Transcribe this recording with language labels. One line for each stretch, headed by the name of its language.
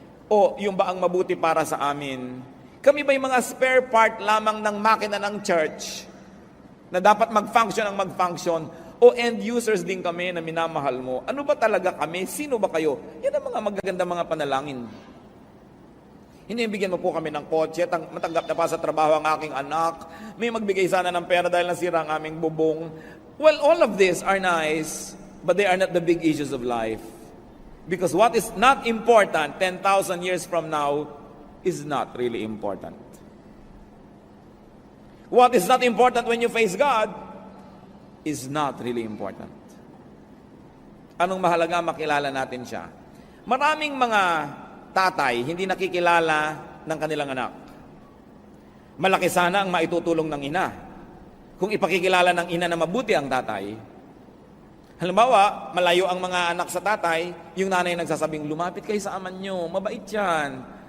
Filipino: O yung ba ang mabuti para sa amin? Kami ba'y mga spare part lamang ng makina ng church na dapat mag-function ang mag-function? O end users din kami na minamahal mo? Ano ba talaga kami? Sino ba kayo? Yan ang mga magaganda mga panalangin. Hindi bigyan mo po kami ng kotse, matanggap na pa sa trabaho ang aking anak, may magbigay sana ng pera dahil nasira ang aming bubong.
English: Well, all of these are nice, but they are not the big issues of life. Because what is not important 10,000 years from now is not really important. What is not important when you face God is not really important.
Filipino: Anong mahalaga makilala natin siya? Maraming mga tatay hindi nakikilala ng kanilang anak. Malaki sana ang maitutulong ng ina kung ipakikilala ng ina na mabuti ang tatay. Halimbawa, malayo ang mga anak sa tatay, yung nanay nagsasabing, lumapit kayo sa aman nyo, mabait yan.